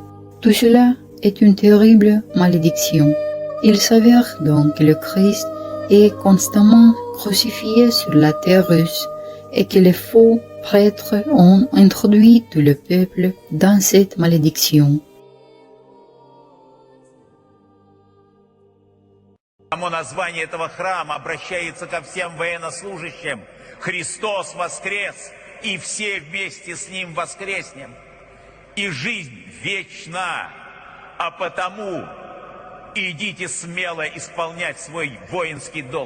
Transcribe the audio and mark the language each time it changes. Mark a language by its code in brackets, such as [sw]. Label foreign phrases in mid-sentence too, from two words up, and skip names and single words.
[fr] Tout cela est une terrible malédiction. Il s'avère donc que le Christ est constamment crucifié sur la terre russe et que les faux prêtres ont introduit tout le peuple dans cette malédiction. [ru] Само название этого храма обращается ко всем военнослужащим. Христос воскрес, и все вместе с Ним воскреснем. И жизнь вечна, а потому идите смело исполнять свой воинский долг.